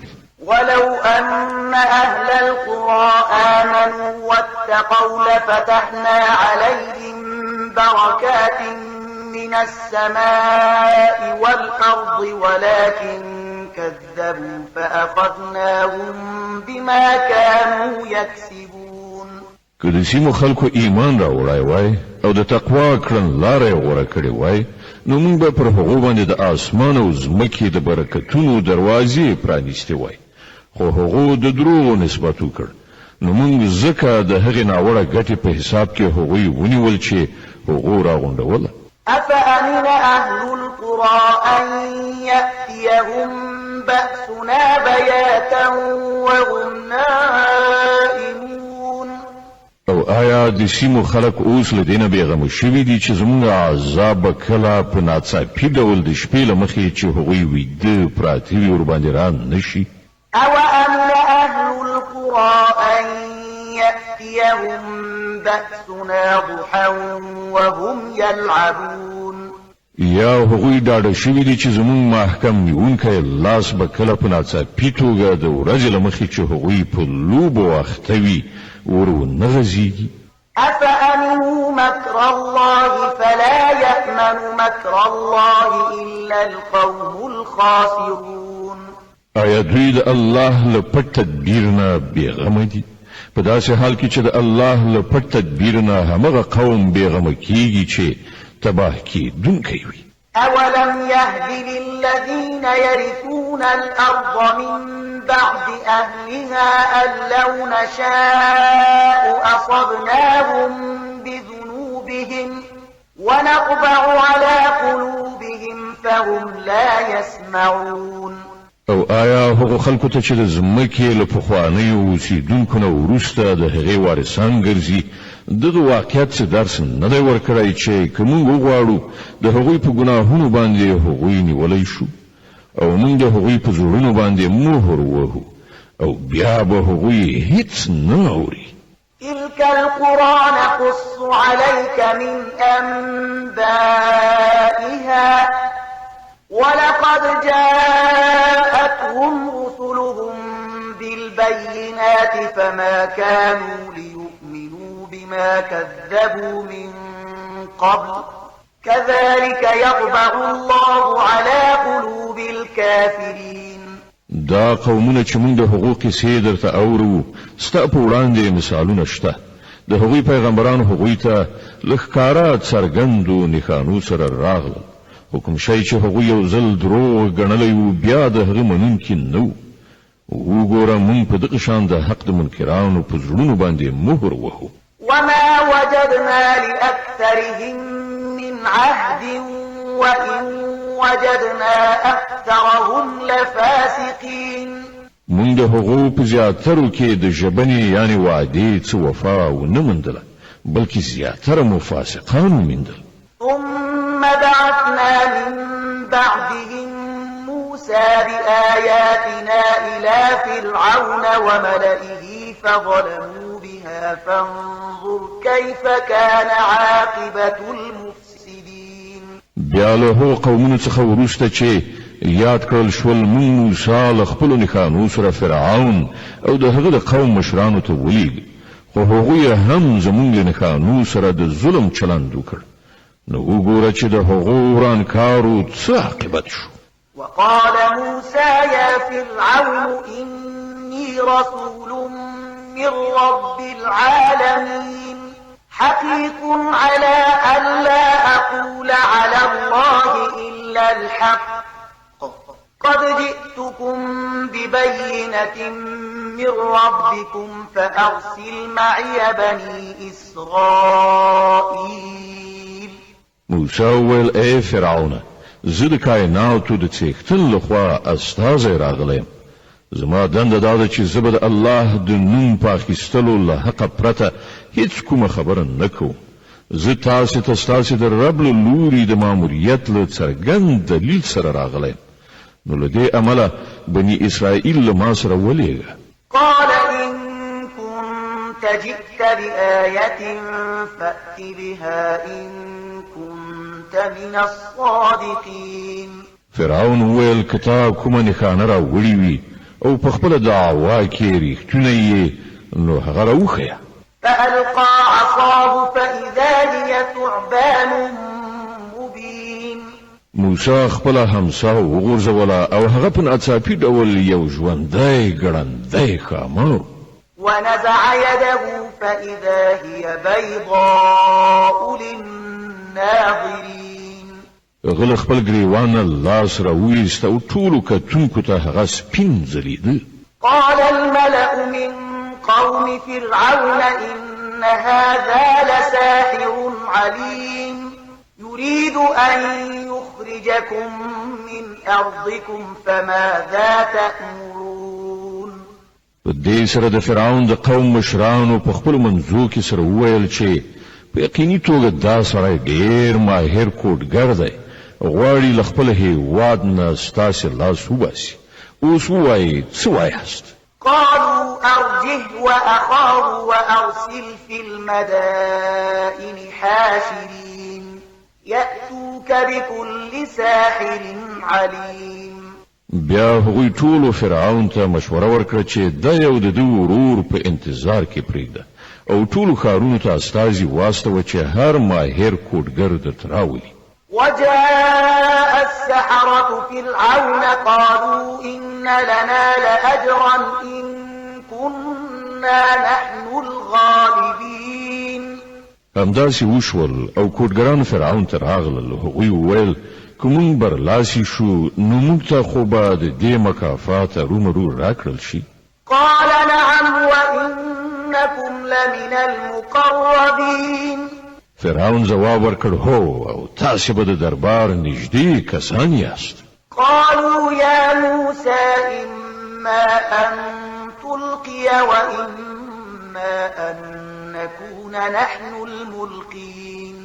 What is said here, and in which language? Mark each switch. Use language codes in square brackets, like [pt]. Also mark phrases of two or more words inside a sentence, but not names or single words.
[ar] ولو أن أهل القرى آمنوا واتقوا لفتحنا عليهم بركات من السماء والأرض ولكن كذبوا فأخذناهم بما كانوا يكسبون [ps] که د سیمو خلکو ایمان راوړای وای او د تقوا کړنلاره یې غوره کړې وای نو موږ به پر هغو باندې د اسمان او ځمکې د برکتونو دروازې پرانیستې وای خو هغو د دروغو نسبت وکړ نو موږ ځکه د هغې ناوړه ګټې په حساب کې هغوی ونیول چې هغو راغونډوله [ar] أفأمن أهل القرى أن يأتيهم بأسنا بياتا وهم نائمون [ps] او آیا د سیمو خلک اوس له دینه بېغمه شوي دي چې زموږ عذاب به کله په ناڅاپي ډول د شپې له مخې چې هغوی ویده پراته وي ورباندې را نشي [ar] أوأمن أهل القرى أن يأتيهم بأسنا ضحى وهم يلعبون [ps] یا هغوی ډاډه شوي دي چې زموږ محکم نیونکی لاس به کله په ناڅاپي توګه د ورځې له مخې چې هغوی په لوبو اخته وي ور ونه غځېږي [ar] أفأمنوا مكر الله فلا يأمن مكر الله إلا القوم الخاسرون [ps] آیا دوی د الله له پټ تدبیر نه بېغمه دي په داسې حال کې چې د الله له پټ تدبیر نه همغه قوم بېغمه کیږي چې تباه کیدونکی وي [ar] أولم يهد للذين يرثون الأرض من بعد أهلها أن لو نشاء أصبناهم بذنوبهم ونطبع على قلوبهم فهم لا يسمعون [ps] او آیا هغه خلکو ته چې د ځمکې له پخوانیو اوسېدونکو نه وروسته د هغې وارثان ګرځي دغه واقعیت څه درس نه دی ورکړی چې که موږ وغواړو د هغوی په ګناهونو باندې هغوی نیولی شو او موږ د هغوی په زړونو باندې مهر وهو او بیا به هغوی هیڅ نه اوري [ar] تلك القرى نقص عليك من أنبائها ولقد جاءتهم رسلهم بالبينات فما كانوا ليؤمنوا بما كذبوا من قبل كذلك يطبع الله على قلوب الكافرين [ps] دا قومونه چې موږ د هغو قصې درته اورو ستا په وړاندې مثالونه شته د هغوی پیغمبرانو هغوی ته له ښکاره څرګندو نښانو سره راغلل حکم شي چې هغوی یو ځل دروغ ګڼلی و بیا د هغه منونکي نه و وګوره موږ په دغه شان د حق د منکرانو په زړونو باندې مهر وهو [ar] وما وجدنا لأكثرهم من عهد وإن وجدنا أكثرهم لفاسقين [ps] موږ د هغو په زیاترو کې د ژبنې یعنی وعدې څه وفا ونه موندله بلکې زیاتره مو فاسقان وموندل [ar] ثم بعثنا من بعدهم موسى بآياتنا إلى فرعون وملئه فظلموا بها فانظر كيف كان عاقبة المفسدين [ps] بیا له هغو قومونو څخه وروسته چې یاد کړل شول موږ موسی له خپلو نښانو سره فرعون او د هغه د قوم مشرانو ته ولیږه خو هغوی هم زموږ له نښانو سره د ظلم چلند وکړ نو وګوره چې د هغو ورانکارو څه عاقبت شو [ar] وقال موسى يا فرعون إني رسول من رب العالمين حقيق على أن لا أقول على الله إلا الحق قد جئتكم ببينة من ربكم فأرسل معي بني إسرائيل [ps] موسی وویل ای فرعون زه د کائناتو د څښتن لخوا استازی راغلی زما دنده دا ده چې زه به د الله د نوم په اخیستلو له حقه پرته هیڅ کومه خبره نه کوم زه تاسې ته ستاسې د رب له لوري د ماموریت له څرګند دلیل سره راغلی نو له دې امله بني اسرائیل له ما سره ولېږه [ar] قال إن جئت بآية فأت بها إن كنت من الصادقين. [ps] فرعون ویل کتاب کومه نښانه را وړي وي او په خپله دعوا کې ریښتونه یې نو هغه راوښیه. [ar] فألقى عصاه فإذا هي ثعبان مبين. [ps] موسی خپله همسا وغورځوله او هغه په ناڅاپي ډول یو ژوندی ګړندی ښامار. [ar] ونزع يده فإذا هي بيضاء للناظرين. [ps] غل خپل ګریوان لاس راویست او ټولو کتونکو ته هغه سپین ځلېده. [ar] قال الملأ من قوم فرعون إن هذا لساحر عليم يريد أن يخرجكم من أرضكم فماذا تأمرون. [ps] په دې سره د فرعون د قوم مشرانو په خپل منځو کې سره وویل چې په یقیني توګه دا سړی ډېر ماهر کوډګر دی، غواړي له خپل هېواد نه ستاسې لاس وباسي. اوس ووایئ څه وایاست؟ [ar] قالوا أرجه وأخاه وأرسل في المدائن حاشرين يأتوك بكل ساحر عليم. [ps] بیا هغوی ټولو فرعون ته مشوره ورکړه چې دا یو د ده ورور په انتظار کې پرېږده او ټولو ښارونو ته استازي واستوه چې هر ماهر کوډګر درته راولي. [ar] وجاء السحرة فرعون قالوا إن لنا لأجرا إن كنا نحن الغالبين. [ps] همداسې وشول او کوډګران فرعون ته راغلل. هغوی وویل که مونږ برلاسي شو نو موږ ته خو به د دې مکافات رومرو راکړل شي. [ar] قال نعم وإنكم لمن المقربين. [ps] فرعون جواب ورکړ هو او تاسې به د دربار نږدې کسان یاست. [ar] قالوا يا موسى إما أن تلقي وإما أن نكون نحن الملقين.